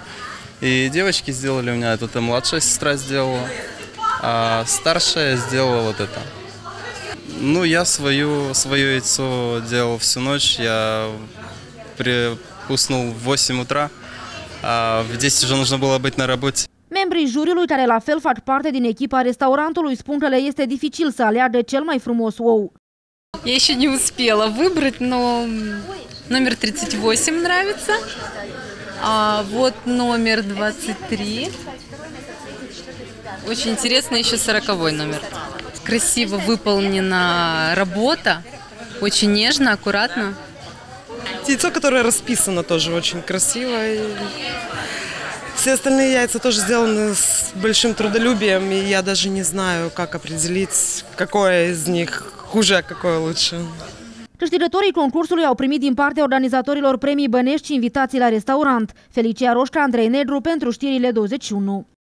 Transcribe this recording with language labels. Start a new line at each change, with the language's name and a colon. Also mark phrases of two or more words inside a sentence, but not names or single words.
Russian: И девочки сделали у меня, это младшая сестра сделала, а старшая сделала вот это. Ну, я свое яйцо делал всю ночь, я уснул в 8 утра, а в 10 уже нужно было быть на работе.
Romanian: Membrii juriului, care la fel fac parte din echipa restaurantului, spun că le este dificil să aleagă cel mai frumos ou.
Russian: Я еще не успела выбрать, но номер 38 нравится, а вот номер 23. Очень интересно еще 40-й номер. Красиво выполнена работа, очень нежно, аккуратно. Яйцо, которое расписано, тоже очень красиво. Все остальные яйца тоже сделаны с большим трудолюбием, и я даже не знаю, как определить, какое из них хуже, а какое лучше.
Romanian: Câștigătorii concursului au primit din partea organizatorilor premii bănești și invitații la restaurant. Felicia Roșca, Andrei Negru pentru Știrile 21.